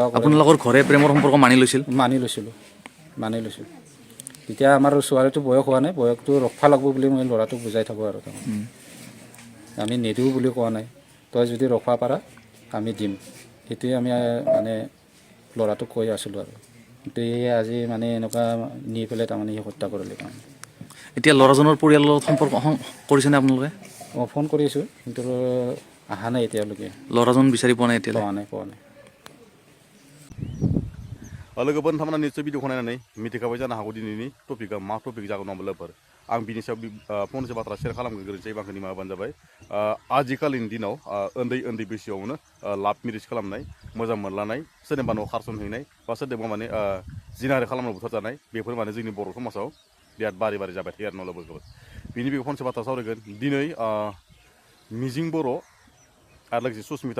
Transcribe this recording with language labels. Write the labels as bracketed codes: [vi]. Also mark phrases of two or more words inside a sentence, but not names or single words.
[as] আপোনালোকৰ ঘৰে প্ৰেমৰ সম্পৰ্ক মানি লৈছিলোঁ তেতিয়া আমাৰ ছোৱালীটো বয়স হোৱা নাই বয়সটো ৰখা লাগব বুলি মই ল'ৰাটোক বুজাই থাকোঁ আৰু আমি নিদিওঁ বুলি কোৱা নাই তই যদি ৰখা পাৰা আমি দিম সেইটোৱে আমি মানে ল'ৰাটোক কৈ আছিলোঁ আৰু কিন্তু এই আজি মানে এনেকুৱা নি পেলাই তাৰমানে সি হত্যা কৰিলে তাৰমানে এতিয়া ল'ৰাজনৰ পৰিয়ালৰ লগত সম্পৰ্ক কৰিছেনে আপোনালোকে ফোন কৰিছোঁ কিন্তু অহা নাই এতিয়ালৈকে ল'ৰাজন বিচাৰি পোৱা নাই এতিয়ালৈ পোৱা নাই [brx] लोगोफोर नोंथांमोना निस्सय भिडिअखौ नायनानै मिथिखाबाय जानो हागौ दिनैनि टपिकआ मा टपिक जागोन नङा लोगोफोर आं बिनि सायाव फंनैसो बाथ्रा शेयार खालामनो गोरोन्थि आंखौ निमाहा होबानो जाबाय आजिखालिनि दिनाव उन्दै बैसोआवनो [en] love marriage [brx] खालामनाय मोजां मोनलानाय सोरनिबा न'आव खारसनहैनाय बा सोरजोंबा माने जिनाहारि खालामना बुथारजानाय बेफोर माने जोंनि बर' समाजाव बिराद बारे जाबाय थायो आरो न' लोगोफोर बिनि बेखौ फंनैसो बाथ्रा सावरायगोन दिनै मिजिं बर' आरो लोगोसे सुस्मिता